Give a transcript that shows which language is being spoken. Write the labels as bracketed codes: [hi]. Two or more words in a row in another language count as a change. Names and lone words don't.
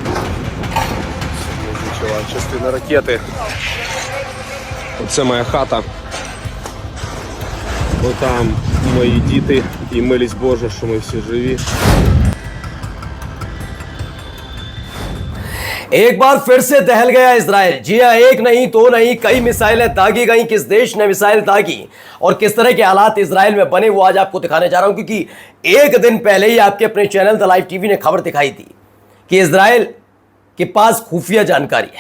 [uk] Почала частина ракети. Оце моя хата. Отам мої діти і милість Божа, що ми всі живі. [hi] एक बार फिर से दहल गया इजराइल। जी हाँ, एक नहीं दो नहीं कई मिसाइलें दागी गई। किस देश ने मिसाइल दागी और किस तरह के हालात इजराइल में बने वो आज आपको दिखाने जा रहा हूं, क्योंकि एक दिन पहले ही आपके अपने चैनल द लाइव टीवी ने खबर दिखाई थी कि इजराइल के पास खुफिया जानकारी है।